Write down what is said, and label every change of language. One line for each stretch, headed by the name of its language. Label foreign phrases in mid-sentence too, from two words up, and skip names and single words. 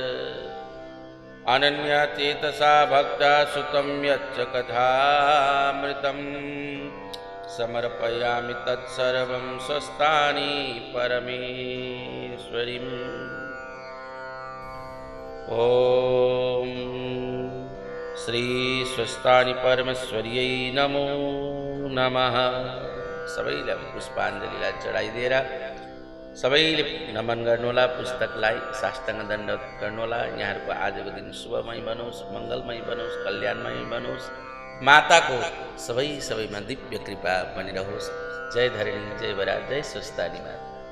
Sanskrit: अनन्यचेतसा भक्ता सुतं यच्च कथामृतं समर्पयामि तत्सर्वं स्वस्तानि परमेश्वरीम् ॐ श्री स्वस्तानि परमेश्वर्यै नमो नमः।
Nepali: सबैले पुष्पाञ्जलीलाई चढाइदिएर सबैले नमन गर्नुहोला, पुस्तकलाई साष्टाङ्ग दण्डवत गर्नुहोला। यहाँहरूको आजको दिन शुभमय बनोस्, मङ्गलमय बनोस्, कल्याणमय बनोस्। माताको सबैमा दिव्य कृपा बनिरहोस्। जय धरणी, जय बरा, जय स्वस्तानी माता।